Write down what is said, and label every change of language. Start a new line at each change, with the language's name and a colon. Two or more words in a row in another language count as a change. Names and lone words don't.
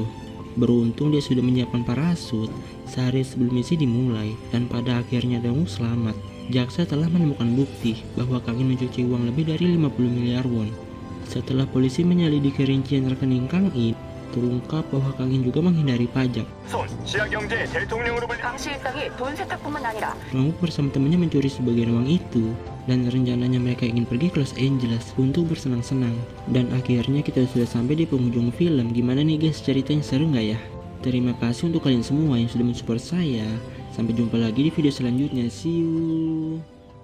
Indonesian: Beruntung dia sudah menyiapkan parasut sehari sebelum misi dimulai, dan pada akhirnya Dongwook selamat. Jaksa telah menemukan bukti bahwa Kang In mencuci uang lebih dari 50 miliar won. Setelah polisi menyelidiki rincian rekening Kang In, terungkap bahwa Kang In juga menghindari pajak.
Korean: 강 실장이 돈 세탁뿐만 아니라
Indonesian: Dongwook bersama temannya mencuri sebagian uang itu, dan rencananya mereka ingin pergi ke Los Angeles untuk bersenang-senang. Dan akhirnya kita sudah sampai di penghujung film. Gimana nih guys, ceritanya seru nggak ya? Terima kasih untuk kalian semua yang sudah mensupport saya. Sampai jumpa lagi di video selanjutnya.
English: See you.